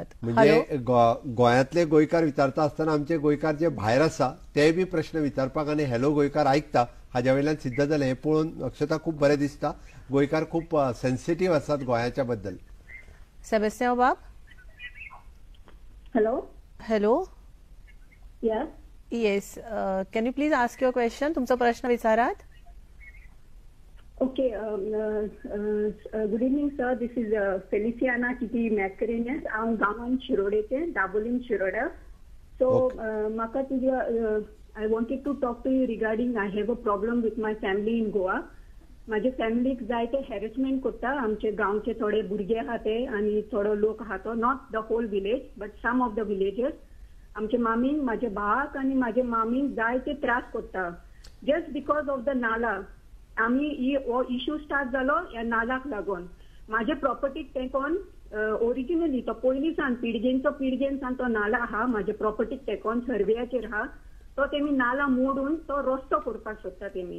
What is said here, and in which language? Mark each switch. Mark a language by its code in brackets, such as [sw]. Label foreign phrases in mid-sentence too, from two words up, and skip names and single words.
[kok] म्हणजे गोंयांतले गोंयकार विचारता आसतना आमचे गोंयकार जे भायर आसा ते बी प्रश्न विचारपाक आनी हॅलो गोंयकार आयकता हाज्या वयल्यान सिद्ध जालें. हें पळोवन अक्षता खूब बरें दिसता. गोंयकार खूब सेन्सिटीव आसात गोंयाच्या बद्दल. सेबेस्तियांव बाब. हॅलो. हॅलो. यस. येस. [en] can you please ask your question? [kok] तुमचो प्रश्न विचारात. [en] Okay. Good evening, sir. This is Feliciana Kitty Mascarenhas. I'm Gaman Shirodeche, Dabolim Shiroda. So, Maka I wanted to talk to you regarding I have a problem with my family in Goa. [kok] माझे फॅमिलीक जायते हॅरेसमेंट करता. आमचे गांवचे थोडे भुरगे आहा ते आनी थोडो लोक आहा तो, [en] not the whole village but some of the villages. [kok] आमचे मामीन माझे भावाक आनी माझे मामीन जायते त्रास करता [en] just because of the [kok] नाला. आम्ही हो इश्यू स्टार्ट जालो ह्या नालाक लागून. माझे प्रॉपर्टीक तेकोन ओरिजिनली तो पयलींसान पिडजेनसान तो नाला आहा माझे प्रॉपर्टीक तेकोन सर्वेयाचेर आहा तो तेमी नाला मोडून तो रस्तो करपाक सोदता तेमी.